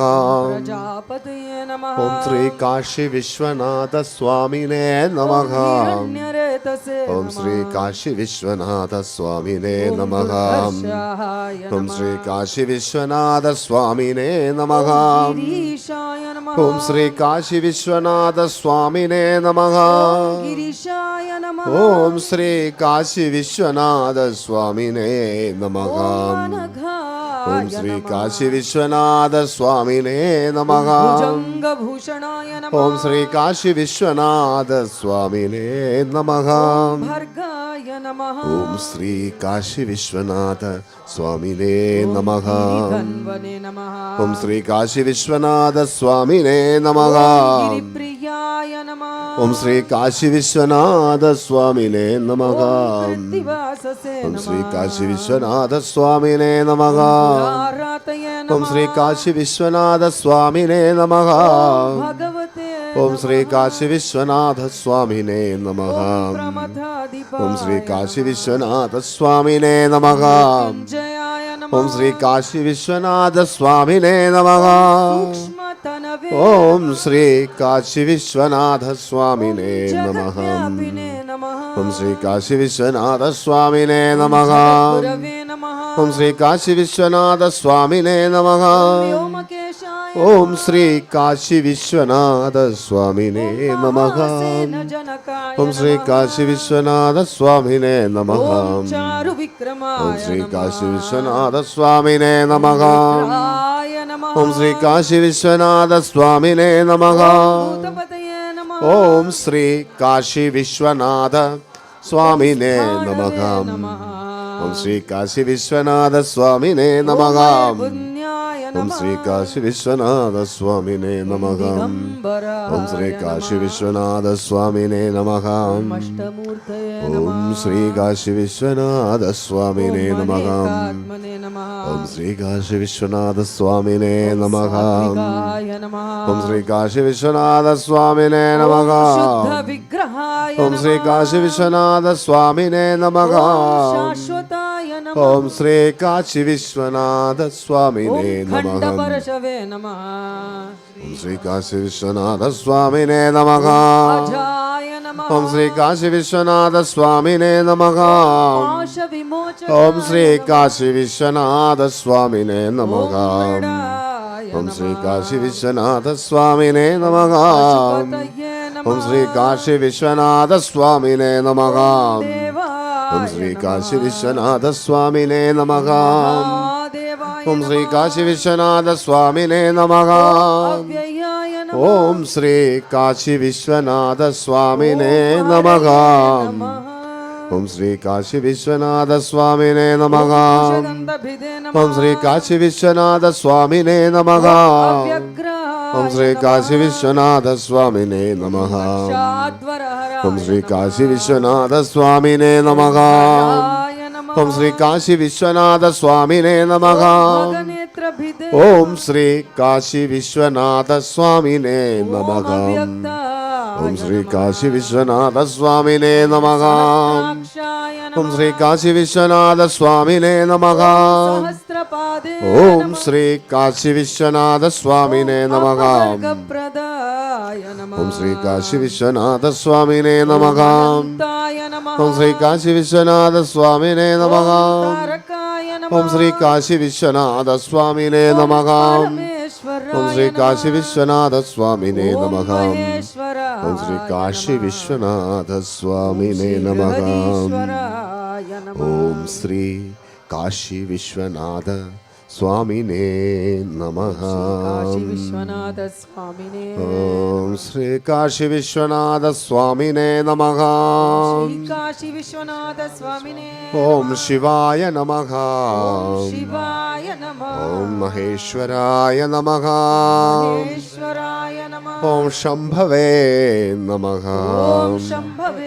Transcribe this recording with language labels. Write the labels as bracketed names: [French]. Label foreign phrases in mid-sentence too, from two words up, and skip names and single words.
[Sanskrit] प्रजापतये नमः ओम श्री काशी विश्वनाथ स्वामिने नमः हिरण्यरेतसे ओम श्री काशी विश्वनाथ स्वामिने नमः दुर्धर्षाय ओम नमः श्री काशी विश्वनाथ स्वामिने नमः गिरीशाय नमः ഓം ശ്രീ കാശി വിശ്വനാഥ സ്വാമിനേ നമഃ. गिरीशाय नमः. ഓം ശ്രീ കാശി വിശ്വനാഥ സ്വാമിനേ നമഃ. ഓം ശ്രീ കാശി വിശ്വനാഥ സ്വാമിനേ നമഃ. भुजंगभूषणाय नमः. ഓം ശ്രീ കാശി വിശ്വനാഥ സ്വാമിനേ നമഃ. भर्गाय नमः. ഓം ശ്രീ കാശി വിശ്വനാഥ സ്വാമിനേ നമഃ. गन्वने नमः. ഓം ശ്രീ കാശി വിശ്വനാഥ സ്വാമിനേ നമഃ. गिरिप्रियाय नमः. ഓം ശ്രീ കാശി വിശ്വനാഥ സ്വാമിനേ നമഃ. कृत्तिवाससे ഓം नमः. ശ്രീ കാശി വിശ്വനാഥ സ്വാമിനേ നമഃ. आरातये ഓം नमः. ശ്രീ കാശി വിശ്വനാഥ സ്വാമിനേ നമഃ. भगवते ഓം ശ്രീ കാശി വിശ്വനാഥ സ്വാമിനേ നമഃ. प्रमथाधिपाय ഓം ശ്രീ കാശി വിശ്വനാഥ സ്വാമിനേ നമഃ. जयाय नमः. ഓം ശ്രീ കാശി വിശ്വനാഥ സ്വാമിനേ നമഃ. सूक्ष्मतनवे ഓം ശ്രീ കാശി വിശ്വനാഥ സ്വാമിനേ നമഃ. जगद्व्यापिने नमः. ഓം ശ്രീ കാശി വിശ്വനാഥ സ്വാമിനേ നമഃ. गुरवे नमः. ഓം ശ്രീ കാശി വിശ്വനാഥ സ്വാമിനേ നമഃ. व्योमकेशाय ഓം ശ്രീ കാശി വിശ്വനാഥ സ്വാമിനേ നമഃ. जनकाय ഓം ശ്രീ കാശി വിശ്വനാഥ സ്വാമിനേ നമഃ. चारुविक्रमाय ഓം ശ്രീ കാശി വിശ്വനാഥ സ്വാമിനേ നമഃ. नमः. नमः. ഓം ശ്രീ കാശി വിശ്വനാഥ സ്വാമിനേ നമഃ. भूतपतये नमः. ഓം ശ്രീ കാശി വിശ്വനാഥ സ്വാമിനേ നമഃ. ഓം ശ്രീ കാശി വിശ്വനാഥ സ്വാമിനേ നമഃ. पुण्याय ഓം नमः. ശ്രീ കാശി വിശ്വനാഥ സ്വാമിനേ നമഃ. ഓം ശ്രീ കാശി വിശ്വനാഥ സ്വാമിനേ നമഃ. अष्टमूर्तये ഓം ശ്രീ കാശി വിശ്വനാഥ സ്വാമിനേ നമഃ. आत्मने नमः. ഓം ശ്രീ കാശി വിശ്വനാഥ സ്വാമിനേ നമഃ. सात्विकाय नमः. ഓം ശ്രീ കാശി വിശ്വനാഥ സ്വാമിനേ നമഃ. शुद्धविग्रहाय ഓം ശ്രീ കാശി വിശ്വനാഥ സ്വാമിനേ നമഃ. शाश्वताय नमः. ഓം ശ്രീ കാശി വിശ്വനാഥ സ്വാമിനേ നമഃ. खण्डपरशवे नमः. ഓം ശ്രീ കാശി വിശ്വനാഥ സ്വാമിനേ നമഃ. अजाय नमः. ഓം ശ്രീ കാശി വിശ്വനാഥ സ്വാമിനേ നമഃ. पाशविमोचनाय ഓം ശ്രീ കാശി വിശ്വനാഥ സ്വാമിനേ നമഃ. मृडाय ഓം ശ്രീ കാശി വിശ്വനാഥ സ്വാമിനേ നമഃ. पशुपतये नमः. ഓം ശ്രീ കാശി വിശ്വനാഥ സ്വാമിനേ നമഃ. देवाय ഓം ശ്രീ കാശി വിശ്വനാഥ സ്വാമിനേ നമഃ. महादेवाय ഓം ശ്രീ കാശി വിശ്വനാഥ സ്വാമിനേ നമഃ. अव्ययाय नमः. ഓം ശ്രീ കാശി വിശ്വനാഥ സ്വാമിനേ നമഃ. ഓം ശ്രീ കാശി വിശ്വനാഥ സ്വാമിനേ നമഃ. सुगन्धभिदे नमः. ഓം ശ്രീ കാശി വിശ്വനാഥ സ്വാമിനേ നമഃ. अव्यग्रहाय ഓം ശ്രീ കാശി വിശ്വനാഥ സ്വാമിനേ നമഃ. शाद्वरहराय ഓം ശ്രീ കാശി വിശ്വനാഥ സ്വാമിനേ നമഃ. नमः. ഓം ശ്രീ കാശി വിശ്വനാഥ സ്വാമിനേ നമഃ. भगनेत्रभिदे ഓം ശ്രീ കാശി വിശ്വനാഥ സ്വാമിനേ നമഃ. ഓം ശ്രീ കാശി വിശ്വനാഥ സ്വാമിനേ നമഃ. सहस्राक्षाय ഓം नमः. ശ്രീ കാശി വിശ്വനാഥ സ്വാമിനേ നമഃ. सहस्रपादे ഓം ശ്രീ കാശി വിശ്വനാഥ സ്വാമിനേ നമഃ. अपवर्गप्रदाय नमः. ഓം ശ്രീ കാശി വിശ്വനാഥ സ്വാമിനേ നമഃ. ताय नमः. ഓം ശ്രീ കാശി വിശ്വനാഥ സ്വാമിനേ നമഃ. तारकाय नमः. ഓം ശ്രീ കാശി വിശ്വനാഥ സ്വാമിനേ നമഃ. परमेश्वराय ഓം ശ്രീ नमः. കാശി വിശ്വനാഥ സ്വാമിനേ നമഃ. महेश्वराय ഓം ശ്രീ കാശി नमः. വിശ്വനാഥ സ്വാമിനേ നമഃ. जगदीश्वराय नमः. ഓം ശ്രീ കാശി വിശ്വനാഥ സ്വാമിനേ നമഃ. काशी विश्वनाथ स्वामिने ഓം ശ്രീ കാശി വിശ്വനാഥ സ്വാമിനേ നമഃ. श्री काशी विश्वनाथ स्वामिने ഓം ശിവായ നമഃ. शिवाय नमः. ഓം മഹേശ്വരായ നമഃ. महेश्वराय नमः. ഓം ശംഭവേ നമഃ. ओम शंभवे